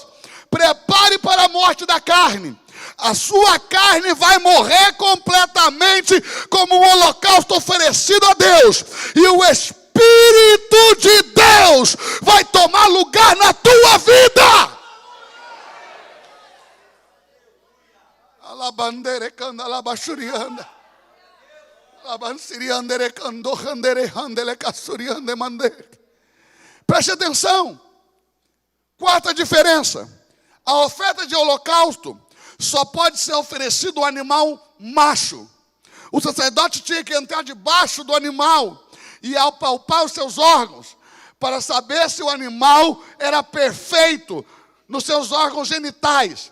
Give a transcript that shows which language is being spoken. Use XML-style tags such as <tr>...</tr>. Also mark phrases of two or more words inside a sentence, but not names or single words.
<pt>Prepare para a morte da carne. A sua carne vai morrer completamente como um holocausto oferecido a Deus. E o Espírito de Deus vai tomar lugar na tua vida. Alabandere canda alabashurianda. Alabansiriandere cando handere handele casuriande mandere. Preste atenção. Quarta diferença. A oferta de holocausto só pode ser oferecido ao animal macho. O sacerdote tinha que entrar debaixo do animal e apalpar os seus órgãos para saber se o animal era perfeito nos seus órgãos genitais.</pt>